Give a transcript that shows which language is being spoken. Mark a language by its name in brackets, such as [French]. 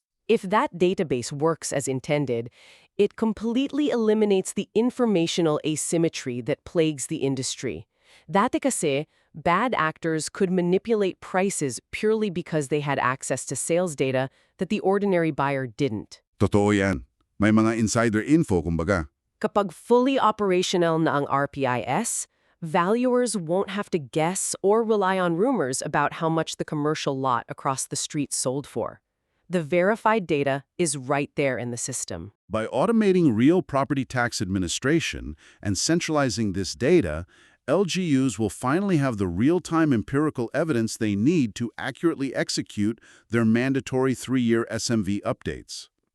[English] If that database works as intended, it completely eliminates the informational asymmetry that plagues the industry. [Filipino] Dati kasi, [English] bad actors could manipulate prices purely because they had access to sales data that the ordinary buyer didn't. [Filipino] Totoo yan. May mga insider info, kumbaga. Kapag fully operational na ang RPIS, [English] valuers won't have to guess or rely on rumors about how much the commercial lot across the street sold for. The verified data is right there in the system. By automating real property tax administration and centralizing this data, LGUs will finally have the real-time empirical evidence they need to accurately execute their mandatory 3-year SMV updates.